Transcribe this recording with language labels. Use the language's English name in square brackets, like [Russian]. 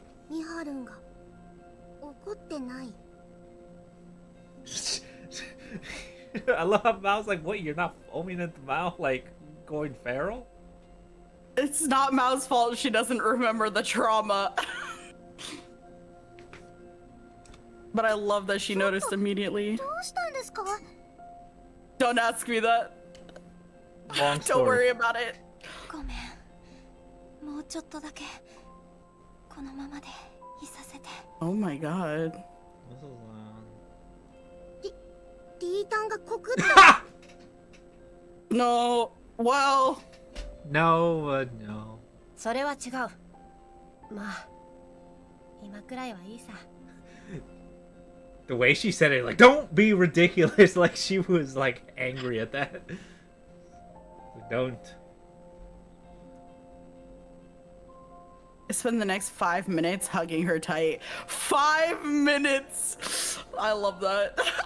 [Japanese] ミハルンが怒ってない。 [English] I love how Mao's like, what? You're not foaming at the mouth, like going feral? It's not Mao's fault she doesn't remember the trauma. But I love that she noticed immediately. [Japanese] どうしたんですか。 [English] Don't ask me that. Long Don't worry story. about it. [Japanese] ごめん、もうちょっとだけこのままでいさせて。 [English] Oh my god. This is, [Japanese] リータンが告った。 [English] No. Well. no, no. [Japanese] それは違う。まあ、今くらいはいいさ。 [English] The way she said it, like, don't be ridiculous, like she was like angry at that. Don't. I spend the next 5 minutes hugging her tight. 5 minutes! I love that.